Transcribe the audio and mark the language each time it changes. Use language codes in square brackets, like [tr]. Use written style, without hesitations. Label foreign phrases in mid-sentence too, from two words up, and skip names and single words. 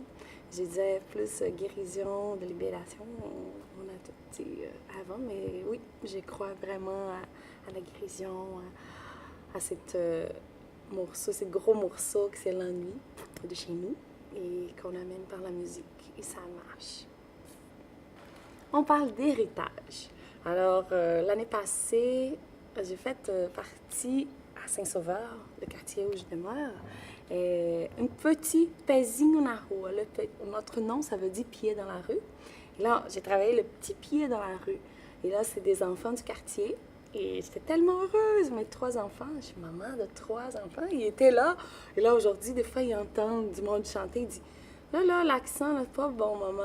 [fr] Je disais plus guérison, de libération, on a tout dit avant, mais oui, je crois vraiment à la guérison, à cette morceau, ces gros morceaux que c'est l'ennui de chez nous et qu'on amène par la musique et ça marche. On parle d'héritage. Alors, l'année passée, j'ai fait partie Saint-Sauveur, le quartier où je demeure, un petit pezinho na rua. Notre nom, ça veut dire pied dans la rue. Et là, j'ai travaillé le petit pied dans la rue. Et là, c'est des enfants du quartier. Et j'étais tellement heureuse. Mes 3 enfants, je suis maman de 3 enfants. Ils étaient là. Et là, aujourd'hui, des fois, ils entendent du monde chanter. Ils disent, là, l'accent, là, c'est pas bon, maman.